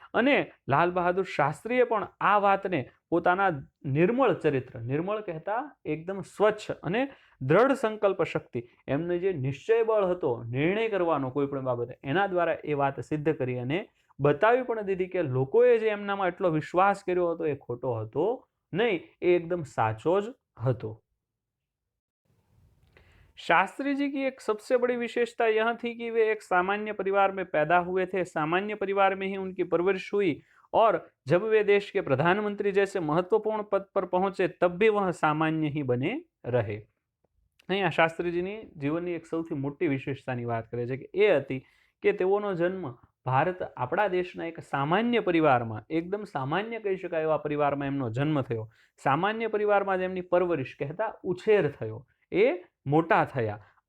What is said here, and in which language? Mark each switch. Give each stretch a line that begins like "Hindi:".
Gujarati: અને લાલ બહાદુર શાસ્ત્રીએ પણ આ વાતને પોતાના નિર્મળ ચરિત્ર, નિર્મળ કહેતા એકદમ સ્વચ્છ અને દ્રઢ સંકલ્પ શક્તિ, એમને જે નિશ્ચય બળ હતો નિર્ણય કરવાનો કોઈ પણ બાબતે, એના દ્વારા એ વાત સિદ્ધ કરી અને બતાવી પણ દીધી કે લોકોએ જે એમનામાં એટલો વિશ્વાસ કર્યો હતો એ ખોટો હતો નહીં, એ એકદમ साचो ज હતો।
Hindi: शास्त्री जी की एक सबसे बड़ी विशेषता यह थी कि वे एक सामान्य परिवार में पैदा हुए थे, सामान्य परिवार में ही उनकी परवरिश हुई और जब वे देश के प्रधानमंत्री जैसे महत्वपूर्ण पद पर पहुंचे तब भी वह सामान्य ही बने रहे।
Gujarati: અહીંયા શાસ્ત્રીજીની જીવનની એક સૌથી મોટી વિશેષતાની વાત કરે છે કે એ હતી કે તેઓનો જન્મ ભારત આપણા દેશના એક સામાન્ય પરિવારમાં, એકદમ સામાન્ય કહી શકાય એવા પરિવારમાં એમનો જન્મ થયો, સામાન્ય પરિવારમાં જ એમની પરવરિશ કહેતા ઉછેર થયો, એ મોટા થયા।